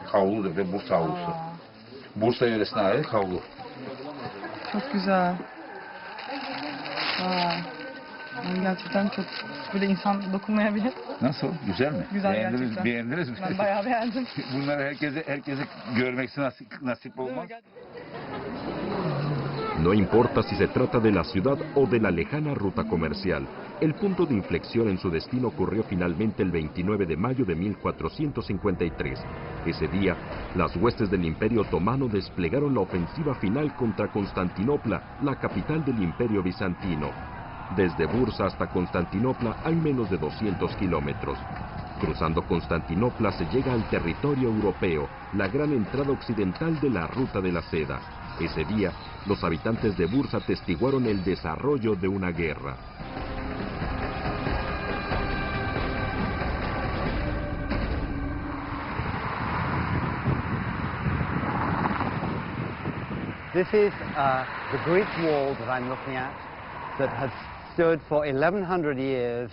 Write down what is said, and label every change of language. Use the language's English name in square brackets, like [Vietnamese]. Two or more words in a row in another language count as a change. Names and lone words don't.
[Turkish] Havludur ve Bursa havlusu. Bursa yöresine ait havlu. Çok güzel. Yani gerçekten çok böyle insan dokunmayabilir. Nasıl? Güzel mi? Güzel gerçekten. Beğendiniz mi? Ben bayağı beğendim. Bunları herkese görmesi nasip olmaz. [Spanish] No importa si se trata de la ciudad o de la lejana ruta comercial, el punto de inflexión en su destino ocurrió finalmente el 29 de mayo de 1453. Ese día, las huestes del Imperio Otomano desplegaron la ofensiva final contra Constantinopla, la capital del Imperio Bizantino. Desde Bursa hasta Constantinopla hay menos de 200 kilómetros. Cruzando Constantinopla se llega al territorio europeo, la gran entrada occidental de la Ruta de la Seda. Ese día, los habitantes de Bursa atestiguaron el desarrollo de una guerra. [English] This is the Greek wall that I'm looking at that has stood for 1100 years.